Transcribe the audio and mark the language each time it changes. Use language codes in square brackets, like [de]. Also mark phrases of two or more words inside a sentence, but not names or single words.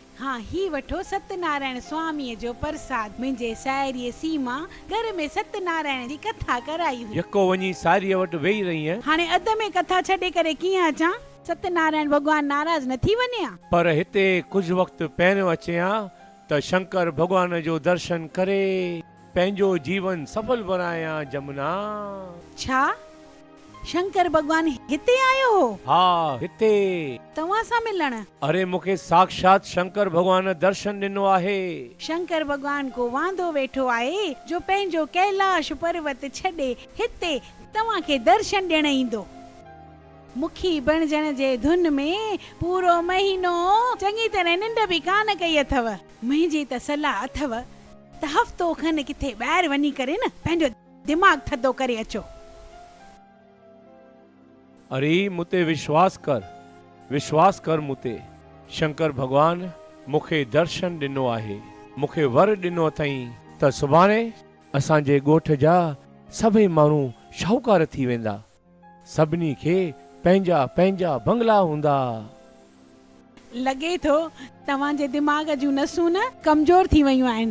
[sd] हा ही वठो सत्यनारायण स्वामीअ जो प्रसाद। मुंहिंजे साहेड़ीअ सीमा घर में सत्यनारायण जी कथा कराई हुई। यको वञी सारीअ वटि वेही रही है। हाणे अध में कथा छॾे करे कीअं अचां? सत्यनारायण भगवान नाराज न थी वञे आ? पर हिते कुछ वक्त पहिरियों अचे आ त शंकर भगवान जो दर्शन करे पंहिंजो जीवन सफल बनाया जमुना। छा शंकर भगवान हिते आयो हो? हा हिते तव्हां सां मिलण? अरे मूंखे साक्षात शंकर भगवान दर्शन ॾिनो आहे। शंकर भगवान को वांदो वेठो आहे जो पंहिंजो कैलाश पर्वत छॾे हिते तव्हांखे दर्शन ॾियण ईंदो। मुखी बणजण जे धुन में पूरो महीनो चङी तरह निंड बि कान कई अथव। मुंहिंजी त सलाह अथव त हफ़्तो खनि किथे ॿाहिरि वञी करे न पंहिंजो दिमाग़ थधो करे अचो। अरे मुते विश्वास कर मुते। शंकर भगवान मूंखे दर्शन ॾिनो आहे, मूंखे वर ॾिनो अथई त सुभाणे असांजे ॻोठ जा सभई माण्हू शाहूकार थी वेंदा। सभिनी खे पंहिंजा पंहिंजा बंगला हूंदा। लॻे थो तव्हांजे दिमाग़ जूं नसूं न कमज़ोर थी वयूं आहिनि।